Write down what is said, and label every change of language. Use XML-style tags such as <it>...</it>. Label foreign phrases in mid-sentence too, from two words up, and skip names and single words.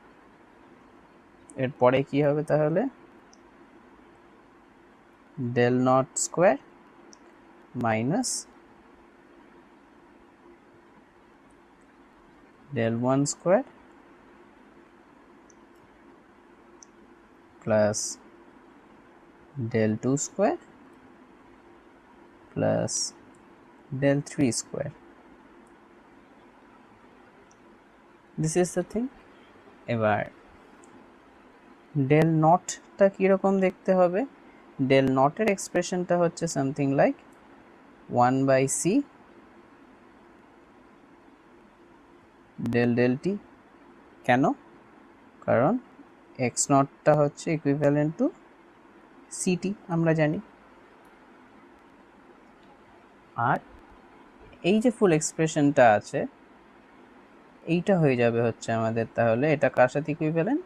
<bn>এরপরে কি হবে তাহলে?</bn> <en>del naught square minus del one square plus del 2 square plus del 3 square. This is the thing.</en> <bn>এবার del নটটা কীরকম দেখতে হবে? del নটের এক্সপ্রেশনটা হচ্ছে</bn> <en>something like 1/c del del t.</en> <bn>কেন? কারণ x নটটা হচ্ছে</bn> <en>equivalent to ct</en> <bn>আমরা জানি। আর এই যে</bn> <en>full expression</en> <bn>আছে এইটা হয়ে যাবে হচ্ছে আমাদের, তাহলে এটা কার সাথে ইকুইভ্যালেন্ট?</bn>